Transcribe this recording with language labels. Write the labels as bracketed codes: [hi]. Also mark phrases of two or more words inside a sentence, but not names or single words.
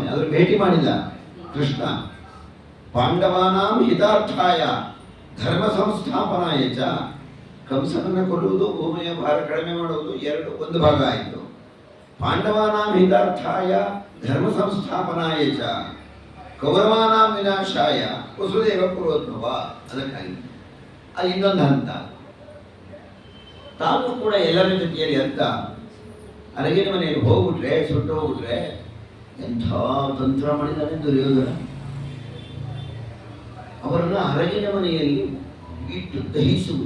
[kn] ಅದ್ರ ಭೇಟಿ ಮಾಡಿಲ್ಲ ಕೃಷ್ಣ. [sa] ಪಾಂಡವಾನಾಂ ಹಿತಾರ್ಥಾಯ ಧರ್ಮ ಸಂಸ್ಥಾಪನಾಯ ಚ. [kn] ಕಂಸನನ್ನು ಕೊಲ್ಲುವುದು, ಭೂಮಿಯ ಭಾರ ಕಡಿಮೆ ಮಾಡುವುದು, ಒಂದು ಭಾಗ ಆಯಿತು. [sa] ಪಾಂಡವಾನಾಂ ಹಿತಾರ್ಥಾಯ ಧರ್ಮ ಸಂಸ್ಥಾಪನಾಯ ಚ ಕೌರವಾನಾಂ ವಿನಾಶಾಯ ವಸುದೇವ ಕುಲೋದ್ಭವ. [kn] ಅದಕ್ಕಾಗಿ ಅದು ಇನ್ನೊಂದು ಹಂತ. ತಾನು ಕೂಡ ಎಲ್ಲರ ಜೊತೆಯಲ್ಲಿ ಅಂತ ಅರಗಿನ ಮನೆಯಲ್ಲಿ ಹೋಗ್ಬಿಟ್ರೆ, ಸುಟ್ಟು ಹೋಗ್ಬಿಟ್ರೆ, ಎಂಥ ತಂತ್ರ ಮಾಡಿದ್ದಾನೆ ದುರ್ಯೋಧನ. ಅವರನ್ನ ಅರಗಿನ ಮನೆಯಲ್ಲಿ ಇಟ್ಟು ದಹಿಸುವುದು.